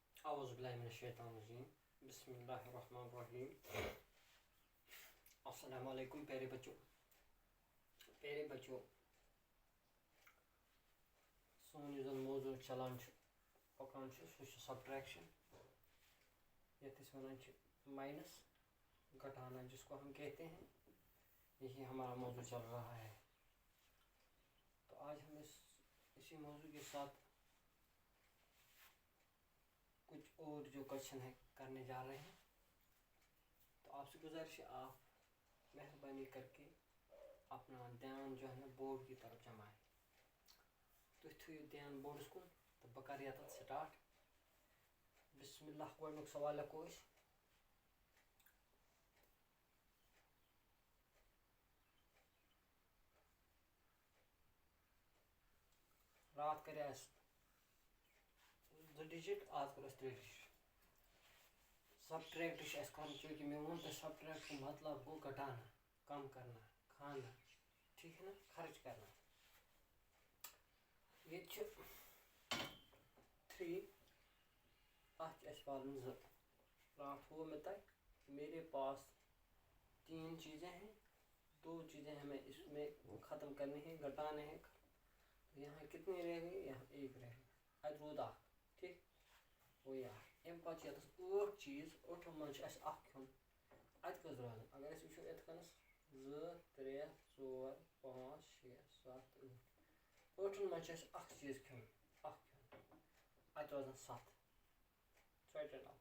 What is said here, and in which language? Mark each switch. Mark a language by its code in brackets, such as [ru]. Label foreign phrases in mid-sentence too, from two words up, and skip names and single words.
[ar] اعوذ باللہ من الشیطان الرجیم بسم اللہ الرحمن الرحیم. السلام علیکم [ur] پیارے بچوں [ks] سون یُس زن موضوع چلان پکان سہ سبٹریکشن یتھ ونان مائنس [ur] گھٹانا جس کو ہم کہتے ہیں. یہی ہمارا موضوع چل رہا ہے. تو آج ہم اسی موضوع کے ساتھ کچھ اور جو کوشچن ہے کرنے جا رہے ہیں. تو آپ سے گزارش ہے آپ مہربانی کر کے اپنا دھیان جو ہے نا بورڈ کی طرف جمائیں. [ks] تُہۍ تھٲیِو دھیان بورڈس کُن تہٕ بہٕ کَرٕ ییٚتٮ۪تھ سٹارٹ. [ar] بسم اللہ [ks] گۄڈنیُک سوال ہٮ۪کو أسۍ رات کرے اَسہِ 2 ڈِجِٹ آز کَرو أسۍ 3 ڈِجِٹ. سبٹریکٹ چھُ اَسہِ کَرُن چوٗنٛکہِ مےٚ ووٚن تۄہہِ سبٹریکٹ [ur] کا مطلب [ks] گوٚو [ur] گھٹانا کم کرنا کھانا ٹھیک ہے نا خرچ کرنا. [ks] یہ 3 اتھ اَسہِ والُن 2. [ur] رات ہوا میں تک میرے پاس 3 چیزیں ہیں. 2 چیزیں ہمیں اس میں ختم کرنی ہیں گھٹانے ہیں. یہاں کتنی رہ گئی یہاں 1 رہ گئی [ks] اتھ روٗد 1 ٹھیک گوٚو یہِ 1. امہِ پتہٕ چھِ ییٚتٮ۪س 8 چیٖز 8 منٛز چھُ اَسہِ 1 کھیوٚن. اَتہِ کٔژ روزان اگر أسۍ وٕچھو یِتھ کٔنَس 2 3 4 5 6 7 8 8 منٛز چھُ اَسہِ 1 چیٖز کھیوٚن 1 کھیوٚن اَتہِ روزان 7 ژۄیٹہِ 9.